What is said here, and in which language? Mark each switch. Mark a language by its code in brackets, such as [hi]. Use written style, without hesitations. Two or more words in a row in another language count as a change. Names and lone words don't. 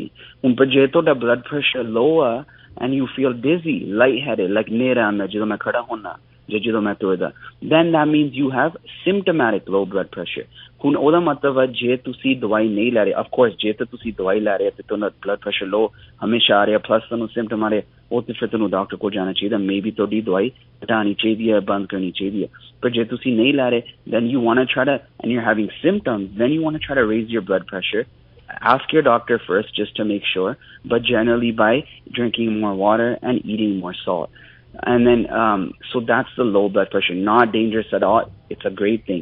[pa] ਹੁਣ ਪਰ ਜੇ ਤੁਹਾਡਾ [en] blood pressure low [pa] ਆ [en] and you feel dizzy, lightheaded, like [pa] ਨੇਰਾ ਆਉਂਦਾ ਜਦੋਂ ਮੈਂ ਖੜਾ ਹੁੰਦਾ ਜਾਂ ਜਦੋਂ ਮੈਂ ਤੁਰਦਾ, [en] then that means you have symptomatic low blood pressure. [pa] ਹੁਣ ਉਹਦਾ ਮਤਲਬ ਹੈ ਜੇ ਤੁਸੀਂ ਦਵਾਈ ਨਹੀਂ ਲੈ ਰਹੇ, [en] of course [pa] ਜੇ ਤਾਂ ਤੁਸੀਂ ਦਵਾਈ ਲੈ ਰਹੇ ਤੇ ਤੁਹਾਡਾ [en] blood pressure low [pa] ਹਮੇਸ਼ਾ ਆ ਰਿਹਾ ਪਲੱਸ ਤੁਹਾਨੂੰ symptom ਆ ਰਹੇ, ਉਹ ਤੇ ਫਿਰ ਤੁਹਾਨੂੰ ਡਾਕਟਰ ਕੋਲ ਜਾਣਾ ਚਾਹੀਦਾ, ਮੇਬੀ ਤੁਹਾਡੀ ਦਵਾਈ ਘਟਾਉਣੀ ਚਾਹੀਦੀ ਹੈ, ਬੰਦ ਕਰਨੀ ਚਾਹੀਦੀ ਹੈ. ਪਰ ਜੇ ਤੁਸੀਂ ਨਹੀਂ ਲੈ ਰਹੇ, [en] then you want to try to, and you're having symptoms, then you want to try to raise your blood pressure. Ask your doctor first just to make sure, but generally by drinking more water and eating more salt. And then so that's the low blood pressure, not dangerous at all, it's a great thing.